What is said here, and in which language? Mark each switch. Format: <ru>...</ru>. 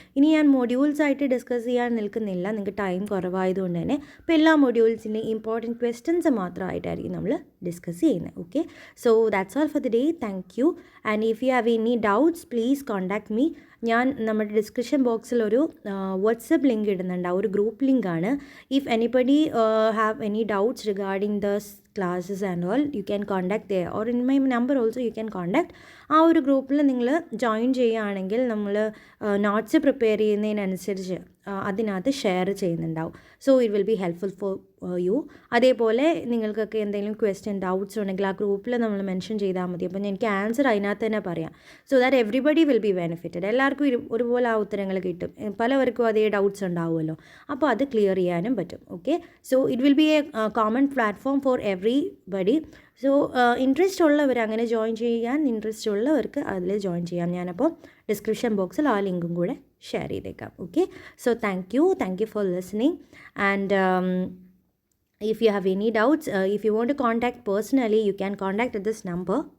<ml>ഇനി ഞാൻ മൊഡ്യൂൾസ് ആയിട്ട് ഡിസ്കസ് ചെയ്യാൻ നിൽക്കുന്നില്ല, നിങ്ങൾക്ക് ടൈം കുറവായതുകൊണ്ട് തന്നെ. അപ്പോൾ എല്ലാ മൊഡ്യൂൾസിൻ്റെയും ഇമ്പോർട്ടൻറ്റ് ക്വസ്റ്റ്യൻസ് മാത്രമായിട്ടായിരിക്കും നമ്മൾ ഡിസ്കസ് ചെയ്യുന്നത്.</ml> <en>Okay, so that's all for the day. Thank you. And if you have any doubts please contact me.</en> <ml>ഞാൻ നമ്മുടെ ഡിസ്ക്രിപ്ഷൻ ബോക്സിൽ ഒരു വാട്സപ്പ് ലിങ്ക് ഇടുന്നുണ്ട്, ഒരു group ലിങ്കാണ്.</ml> <en>If anybody have any doubts regarding the classes and all, you can contact there or in my number also you can contact.</en> <ml>ആ ഒരു ഗ്രൂപ്പിൽ നിങ്ങൾ ജോയിൻ ചെയ്യുകയാണെങ്കിൽ നമ്മൾ നോട്ട്സ് പ്രിപ്പയർ ചെയ്യുന്നതിനനുസരിച്ച് അതിനകത്ത് ഷെയർ ചെയ്യുന്നുണ്ടാവും.</ml> <en>So it will be helpful for you.</en> <ml>അതേപോലെ നിങ്ങൾക്കൊക്കെ എന്തെങ്കിലും ക്വസ്റ്റ്യൻ ഡൗട്ട്സ് ഉണ്ടെങ്കിൽ ആ ഗ്രൂപ്പിൽ നമ്മൾ മെൻഷൻ ചെയ്താൽ മതി. അപ്പോൾ എനിക്ക് ആൻസർ അതിനകത്ത് തന്നെ പറയാം.</ml> <en>So that everybody will be benefited.</en> <ml>എല്ലാവർക്കും ഒരുപോലെ ആ ഉത്തരങ്ങൾ കിട്ടും. പലവർക്കും അതേ ഡൗട്ട്സ് ഉണ്ടാവുമല്ലോ. അപ്പോൾ അത് ക്ലിയർ ചെയ്യാനും പറ്റും.</ml> <en>Okay, so it will be a common platform for everybody.</en> <ml>So interest ഉള്ളവർ അങ്ങനെ ജോയിൻ ചെയ്യാൻ ഇൻട്രസ്റ്റ് ഉള്ളവർക്ക് അതിൽ ജോയിൻ ചെയ്യാം. ഞാനപ്പോൾ ഡിസ്ക്രിപ്ഷൻ ബോക്സിൽ ആ ലിങ്കും കൂടെ ഷെയർ ചെയ്തേക്കാം.</ml> <en>Okay, so thank you for listening. And if you have any doubts, if you want to contact personally, you can contact at this number.</en>